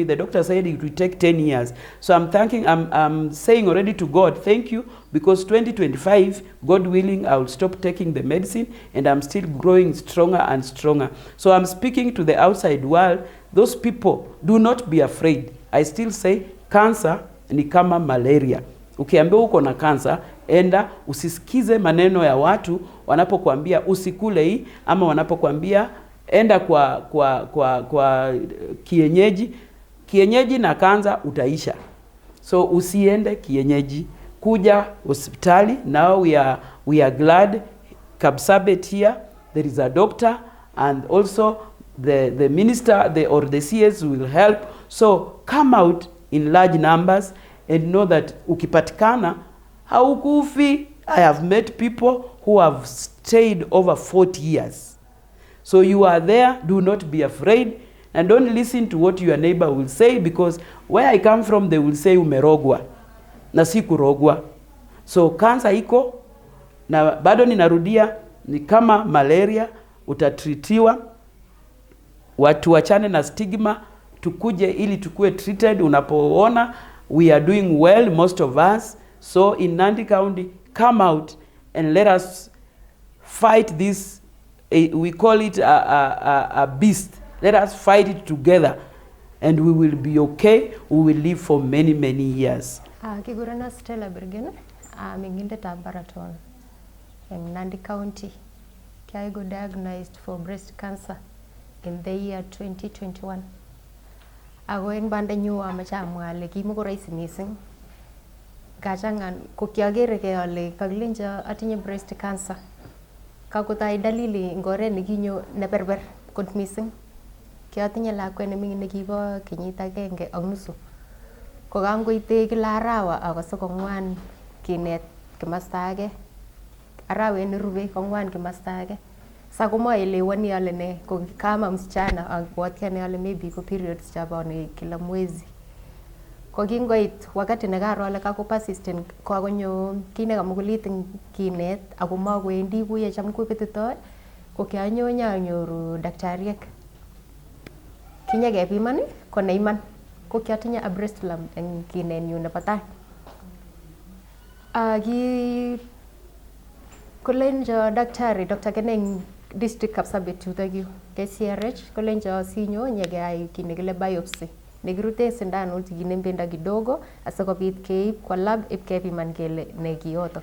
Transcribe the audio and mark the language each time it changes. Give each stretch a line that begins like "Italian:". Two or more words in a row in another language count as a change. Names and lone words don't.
English: The doctor said it will take 10 years. So I'm saying already to God, thank you, because 2025, God willing, I will stop taking the medicine, and I'm still growing stronger and stronger. So I'm speaking to the outside world. Those people, do not be afraid. I still say cancer
Swahili: ni kama malaria. Ukiambiwa uko na cancer, enda usisikize maneno ya watu wanapokuambia usikule hii, ama wanapokuambia enda kwa kienyeji na cancer utaisha. So usiende kienyeji, kuja hospitali.
English: Now we are glad Kapsabet here, there is a doctor, and also the minister or the CS will help. So come out in large numbers and know that
Swahili: ukipatikana haukufi.
English: I have met people who have stayed over 40 years. So you are there, do not be afraid, and don't listen to what your neighbor will say, because where I come from they will say
Swahili: umerogwa na si kurogwa. So cancer iko, na bado ninarudia, ni kama malaria, utatritiwa. Watu wachane na stigma, tukuje ili tukue treated.
English: Unapoona we are doing well, most of us. So in Nandi County, come out and let us fight this. We call it a beast. Let us fight it together, and we will be okay. We will live for many, many years. Kigurana Stella Bergen, Minginde Baraton in Nandi County. I got diagnosed for breast cancer in the year 2021.
Kalenjin: Ako eng bandanyu amache amwa ale kimako rahisi mising. Kachangan ko kiagerege ale kakilenjo atinye
English: breast cancer.
Kalenjin: Kakotai dalili eng oret nekinyo neberber kot mising. Kiatinye lakwet nemingin nekibo kenyit 1 ak nusu. Ko kangoite kila arawa akose kongwan kinet kimasta age. Arawet nerube kongwan kimasta age. Sa komaelewani ale ne ko
Swahili: kama msichana
Kalenjin: abwati ane ale maybe ko periods chabone
Swahili: kila mwezi.
Kalenjin: Ko kingoit wakati nekaro ale kako persistent ko akonyo kit nekamukulit eng kinet ako makowendi kuye cham kopetitoi ko kianyoru daktariek. Kinyekepiman ko neiman ko kiatinye
English: a breast lump
Kalenjin: eng kinenyu nebo tai. Kolenjo daktari Dr. Keneng district Kapsabet yutokyu KCRH kolenjo sinyo nyekeyai kit nekile biopsy nekirute sindanut kinem bendo kidogo asikobit keib kwa lab ipkepiman kele ne kiyotok.